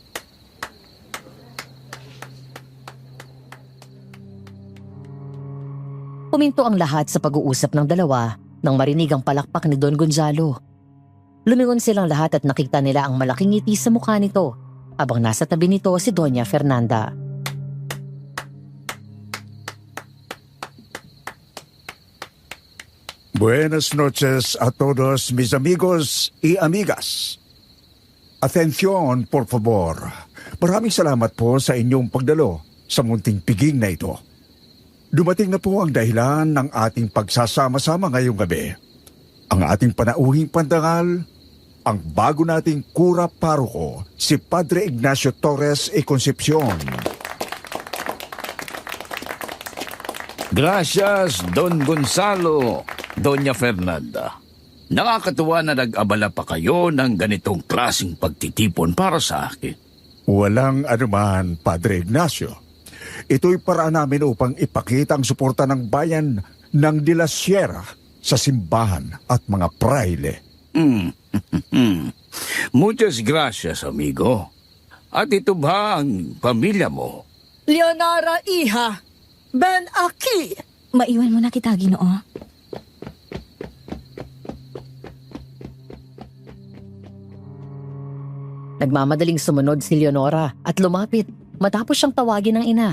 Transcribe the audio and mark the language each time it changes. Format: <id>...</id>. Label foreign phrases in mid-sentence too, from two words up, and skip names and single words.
<tl>Puminto ang lahat sa pag-uusap ng dalawa nang marinig ang palakpak ni Don Gonzalo. Lumingon silang lahat at nakita nila ang malaking ngiti sa mukha nito habang nasa tabi nito si Doña Fernanda.</tl> <es>Buenas noches a todos mis amigos y amigas. Atención, por favor.</es> <tl>Maraming salamat po sa inyong pagdalo sa munting piging na ito. Dumating na po ang dahilan ng ating pagsasama-sama ngayong gabi. Ang ating panauhing pandangal, ang bago nating kura paroko, si Padre Ignacio Torres y Concepcion.</tl> <es>Gracias, Don Gonzalo, Doña Fernanda.</es> <tl>Nakakatuwa na nag-abala pa kayo ng ganitong klaseng pagtitipon para sa akin. Walang anuman, Padre Ignacio. Ito'y paraan namin upang ipakita ang suporta ng bayan ng De La Sierra sa simbahan at mga praile.</tl> <es>Muchas gracias, amigo.</es> <tl>At ito ba ang pamilya mo? Leonora, iha,</tl> <es>ben aki.</es> <tl>Maiwan mo na kita, Ginoo. Nagmamadaling sumunod si Leonora at lumapit matapos siyang tawagin ng ina.</tl>